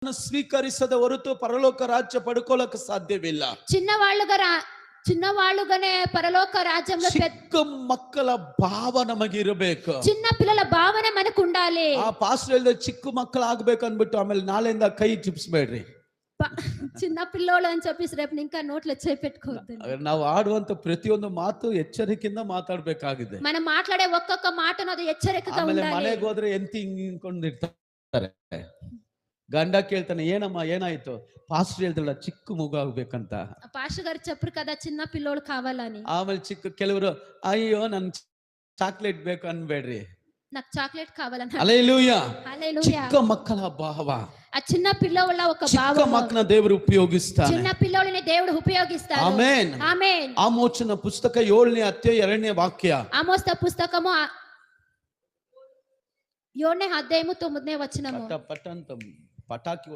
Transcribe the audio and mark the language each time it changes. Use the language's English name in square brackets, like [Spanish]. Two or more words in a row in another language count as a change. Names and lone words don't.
[Kannada] ಸ್ವೀಕರಿಸದ ಹೊರತು ಪರಲೋಕ ರಾಜ್ಯ ಪಡ್ಕೊಳ್ಳಕ್ಕೆ ಸಾಧ್ಯವಿಲ್ಲ. [Telugu] చిన్నవాళ్ళుగానే పరలోక రాజ్యంలో [Kannada] ಚಿಕ್ಕ ಮಕ್ಕಳ ಭಾವ ನಮಗಿರಬೇಕು. [Telugu] చిన్న పిల్లల భావన మనకు ఉండాలి. [Kannada] ಆ ಪಾಸ್ಟರ್ ಚಿಕ್ಕ ಮಕ್ಕಳು ಆಗ್ಬೇಕು ಅನ್ಬಿಟ್ಟು ಆಮೇಲೆ ನಾಳೆಯಿಂದ ಕೈ ಚಿಪ್ಸ್ಬೇಡ್ರಿ. [Telugu] చిన్న పిల్లోళ్ళు అని చెప్పేసి రేపు ఇంకా నోట్లో చేపెట్టుకోవద్దు. [Kannada] ನಾವು ಆಡುವಂತ ಪ್ರತಿಯೊಂದು ಮಾತು ಎಚ್ಚರಿಕೆಯಿಂದ ಮಾತಾಡಬೇಕಾಗಿದೆ. [Telugu] మనం మాట్లాడే ఒక్కొక్క మాటను అది ఎచ్చరికగా ఉండాలి. [Kannada] ಮನೆಗೆ ಹೋದ್ರೆ ಎಂತಿ ಹಿಂಕೊಂಡಿರ್ತಾರೆ. ಗಂಡ ಕೇಳ್ತಾನೆ, ಏನಮ್ಮ ಏನಾಯ್ತು? ಪಾಸ್ಟರ್ ಹೇಳ್ದಲ್ಲ ಚಿಕ್ಕ ಮಗು ಆಗ್ಬೇಕಂತ. [Telugu] ಪಾಸ್ಟರ್ గారు చెప్పరు కదా చిన్న పిల్లోడు కావాలని. [Kannada] ಆಮೇಲೆ ಕೆಲವರು ಅಯ್ಯೋ ನನ್ ಚಾಕ್ಲೇಟ್ ಬೇಕು ಅನ್ಬೇಡ್ರಿ, [Telugu] నాకు చాక్లెట్ కావాలని. హల్లెలూయా. హల్లెలూయా. [Kannada] ಚಿಕ್ಕ ಮಕ್ಕಳ ಭಾವ, [Telugu] ఆ చిన్న పిల్లల ఒక భావం, [Kannada] ಚಿಕ್ಕ ಮಕ್ಕಳ ದೇವರು ಉಪಯೋಗಿಸ್ತಾನೆ. [Telugu] చిన్న పిల్లోడిని దేవుడు ఉపయోగిస్తాడు. [Kannada] ಆಮೆನ್. ಆಮೆನ್. ಆಮೋಚನ ಪುಸ್ತಕ 7ನೇ ಅಧ್ಯಾಯ 2ನೇ ವಾಕ್ಯ. [Telugu] ఆమోస్ పుస్తకము 7ನೇ అధ్యాయము 9ನೇ వచనము. [Kannada] ಪಟಾಕಿ